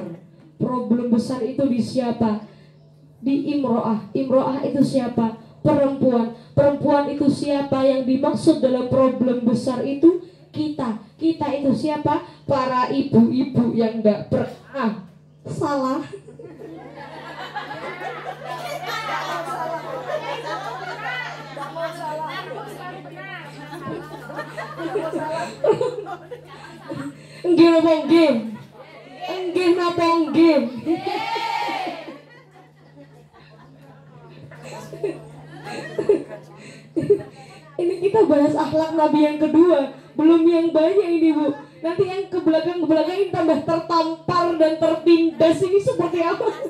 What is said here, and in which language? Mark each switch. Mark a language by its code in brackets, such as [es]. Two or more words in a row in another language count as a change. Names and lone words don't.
[id] Problem besar itu di siapa? Di imro'ah. Imro'ah itu siapa? Perempuan. Perempuan itu siapa? Yang dimaksud dalam problem besar itu kita. Kita itu siapa? Para ibu-ibu yang gak pernah salah. [jv] Enggih napa enggih? Enggih napa enggih? [id] Ini kita bahas akhlak Nabi yang kedua, belum yang banyak ini Bu. Nanti yang ke belakang ini tambah tertampar dan tertindas, ini seperti apa?